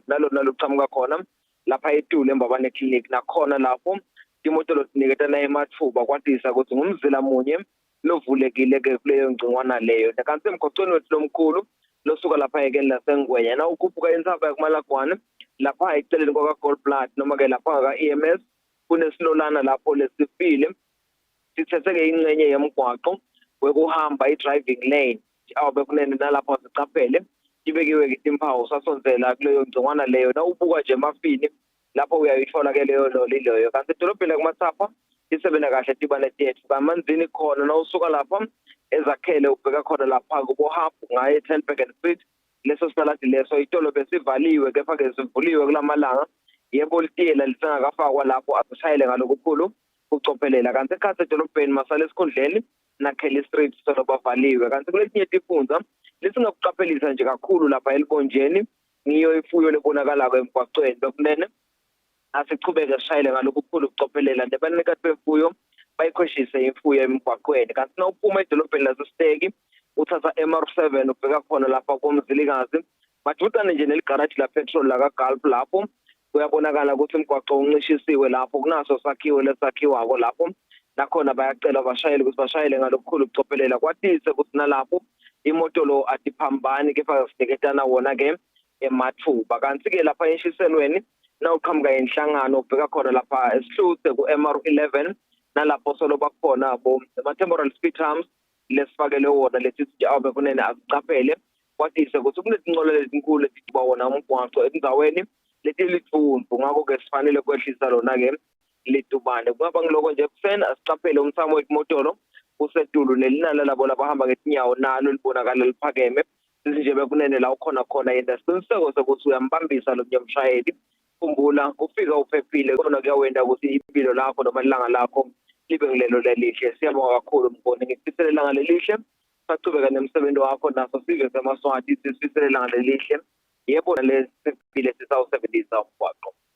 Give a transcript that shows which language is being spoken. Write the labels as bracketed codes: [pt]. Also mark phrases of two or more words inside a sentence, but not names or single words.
[ss] nalona luqhamuka khona lapha eTulu eMbabane clinic nakhona lapho imotolo tiniketana emathuba kwatisa ukuthi ngumzila munye lovulekile-ke kuleyo ngcingwana leyo kanti emgwaqweni wethu lomkhulu losuka lapha ekeni lasengwenya na ukhuphuka insaba yakumalagwane lapha eceleni kwaka-Goldblatt noma-ke lapha ka-EMS kunesilolana lapho lesifile sithethe-ke ingxenye yemgwaqo wekuhamba i- [en] driving lane [ss] awube kunene nalapho sicaphele ibekiwe-ke imphawu sasonzela kuleyo ngcingwana leyo na ubuka nje emafini lapho uyayithola-ke leyo loli leyo kanti edolobheni lakumathapha isebenza kahle tibane tethu kamanzini khona na usuka lapha ezakhele ubheka khona lapha kubohafu ngaye 10 Bergen Street leso sitaladi leso itolo besivaliwe kepha-ke sivuliwe kulamalanga yebo litiyela lisengakafakwa lapho asishayele ngalokukhulu kucophelela kanti ekhathi edolobheni masala esikhundleni nakhele street solo bavaliwe kanti kuletinye tifundza lisingakuqaphelisa nje kakhulu lapha elibonjeni ngiyo ifuyo lebonakala emgwaqweni bekunene asichubeke sishayele ngalokukhulu kucophelela nebanikati bemfuyo bayikhweshise imfuyo emgwaqweni kanti na uphuma edolobheni lasesiteki uthatha MR7 ubheka khona lapha komzilikazi madudane nje neligaraji la petrol laka-Gulf lapho kuyabonakala ukuthi umgwaqo uncishisiwe lapho kunaso sakhiwo lesakhiwako lapho nakhona bayacela abashayeli ukuthi bashayele ngalokukhulu kucophelela kwatise ukuthi nalapho imotolo atiphambani kepha siniketana wona-ke emathuba kanti-ke lapha eshiselweni na uqhamuka inhlangano ubheka khona lapha esihluthe ku-MR11 nalapho solo bakhona ama- [en] temporal speed humps [ss] lesifakele wona lesithi awube kunene azicaphele kwatise ukuthi kunezinqolo lezinkulu letiba wona umgwaqo endzaweni letilithumbu ngakho-ke sifanele kwehlisa lona-ke litubane kungaba ngiloko nje ekuseni asicaphele umthamo wemotolo useTulu nelinala labo labahamba ngetinyawo nalo libonakala liphakeme sithi nje bekunene la ukhona khona yena isiqiniseko sokuthi uyambambisa lo mshayeli khumbula ufika uphephile kona kuyawenda ukuthi impilo lakho noma ilanga lakho libe ngilelo lelihle siyabonga kakhulu Mnguni ngikufisela ilanga lelihle sachubeka nemsebenzi wakho naso sive semaswati sisifisela ilanga lelihle yebo lesifile sisawusebenzisa umgwaqo.